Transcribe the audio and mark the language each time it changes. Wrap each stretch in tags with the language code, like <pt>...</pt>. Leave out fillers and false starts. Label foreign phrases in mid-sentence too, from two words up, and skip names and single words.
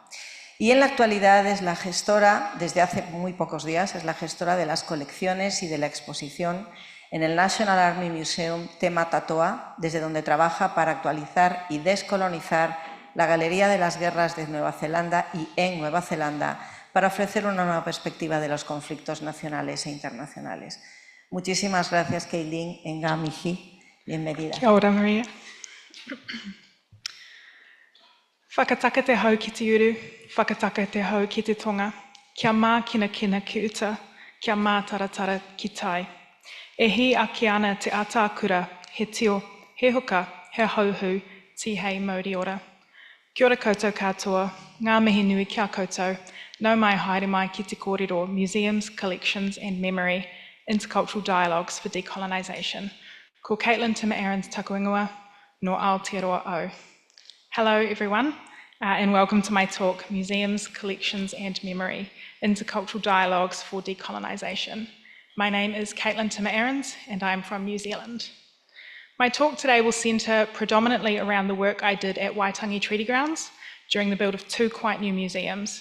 <es>Y en la actualidad es la gestora, desde hace muy pocos días, es la gestora de las colecciones y de la exposición en el National Army Museum Te Matatoa, desde donde trabaja para actualizar y descolonizar la Galería de las Guerras de Nueva Zelanda y en Nueva Zelanda, para ofrecer una nueva perspectiva de los conflictos nacionales e internacionales. Muchísimas gracias, Caitlin Engamiji. Bienvenida.</es> <mi>Kia ora, Maria. Whakataka te hau ki te uru, whakataka te hau ki te tonga, kia mā kina ki uta, kia mā taratara ki tai. E hi ake ana te atākura, he tio, he hoka, he hauhu, ti hei mauri ora. Kia ora koutou katoa, ngā mihi nui kia koutou, nau mai haere mai ki te kōrero,</mi> <en>Museums, Collections and Memory, Intercultural Dialogues for Decolonisation.</en> <mi>Ko Caitlin Timmer Arends taku ingoa, no Aotearoa au.</mi> <en>Hello everyone, and welcome to my talk, Museums, Collections and Memory, Intercultural Dialogues for Decolonisation. My name is Caitlin Timmer Arends, and I'm from New Zealand. My talk today will centre predominantly around the work I did at Waitangi Treaty Grounds during the build of two quite new museums.</en>